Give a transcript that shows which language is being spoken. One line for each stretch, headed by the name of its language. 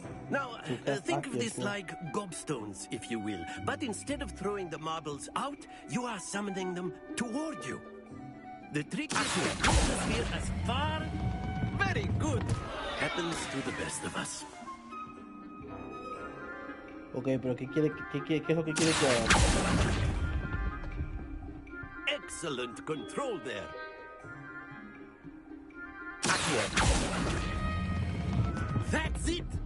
English: Now, think of this like gobstones, if you will. But instead of throwing the marbles out, you are summoning them toward you. The trick is to push the sphere as far. Very good. Happens to the best of us.
Spanish: Okay, pero ¿qué es lo que quiere que haga?
English: Excellent control there. That's it.